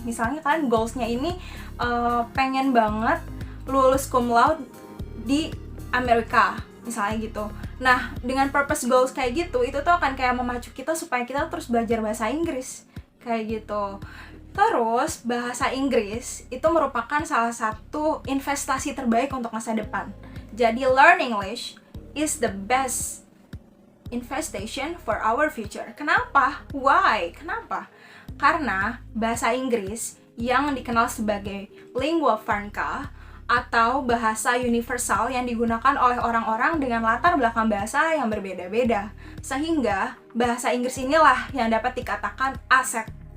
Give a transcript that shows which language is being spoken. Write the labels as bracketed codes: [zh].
[id] Misalnya kalian goals-nya ini pengen banget lulus cum laude di Amerika, misalnya gitu. Nah, dengan purpose goals kayak gitu, itu tuh akan kayak memacu kita supaya kita terus belajar bahasa Inggris, kayak gitu. Terus, bahasa Inggris itu merupakan salah satu investasi terbaik untuk masa depan. Jadi, [en] learn English is the best investation for our future. [id] Kenapa? Why? Kenapa? Karena bahasa Inggris yang dikenal sebagai lingua franca atau bahasa universal yang digunakan oleh orang-orang dengan latar belakang bahasa yang berbeda-beda. Sehingga bahasa Inggris inilah yang dapat dikatakan aset.